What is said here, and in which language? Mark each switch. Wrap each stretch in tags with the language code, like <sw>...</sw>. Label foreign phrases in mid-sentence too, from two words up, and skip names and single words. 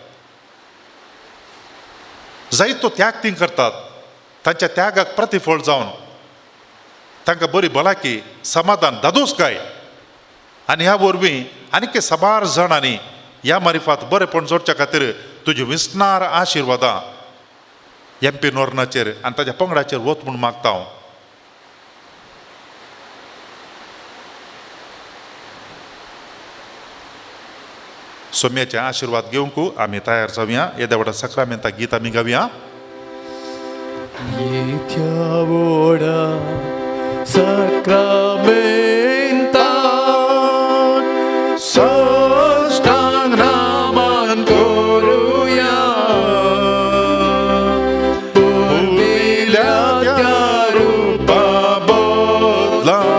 <kok>जायतो त्याग ती करतात तांच्या त्यागाक प्रतिफळ जावन तांकां बरी भलायकी समाधान दादोसकाय आनी ह्या वरवीं आनीक साबार जाणांनी ह्या मारिफात बरेपण जोडच्या खातीर तुजी विसणार आशिर्वादां एम.पी. नोर्नाचेर आनी ताच्या पंगडाचेर वत म्हूण मागता हांव सोम्याचे आशिर्वाद घेवंक आमी तयार जावया येद्या व्हडा सक्रामेंता गीत आमी गावया Yetyavoda sakramenta sostang naman koruya Pulbilatya rupa bodla</kok>